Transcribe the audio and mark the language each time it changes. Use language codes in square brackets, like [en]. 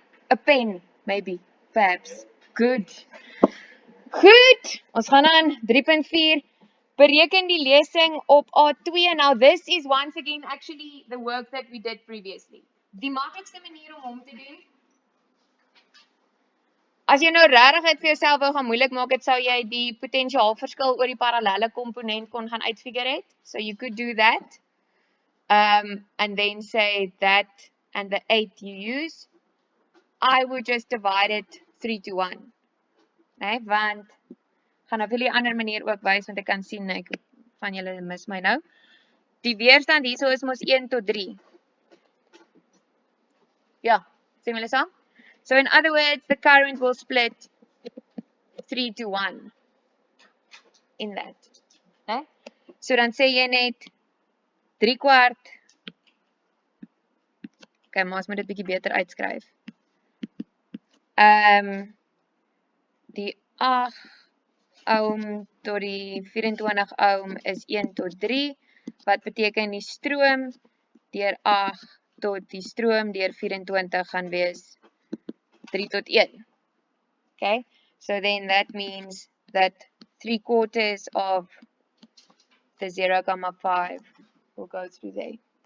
[en] A pen, maybe, perhaps. Good. [af] Goed, ons gaan aan 3.4. Bereken die lesing op A2. [en] Now this is once again actually the work that we did previously. [af] Die maklikste manier om hom te doen. As jy nou regtig vir jouself wou gaan moeilik maak, sou jy die potensiaalverskil oor die parallelle komponent kon gaan uitfigure het. [en] So you could do that. And then say that and the 8 you use. I would just divide it 3 to 1. [af] Nee, want gaan nou vir die ander manier ook wys want ek kan sien ek van julle mis my nou. Die weerstand hierso is mos 1 tot 3. Ja, sien julle saam? [en] So in other words, the current will split 3 to 1 in that. [af] Nee? So dan sê jy net 3/4. Okay, maar ons moet dit bietjie beter uitskryf. Die 8 ohm tot die 24 ohm is 1 tot 3, wat beteken die stroom deur 8 tot die stroom deur 24 gaan wees 3 tot 1. [en] Okay, so then that means that 3/4 of the 0,5 will go through there.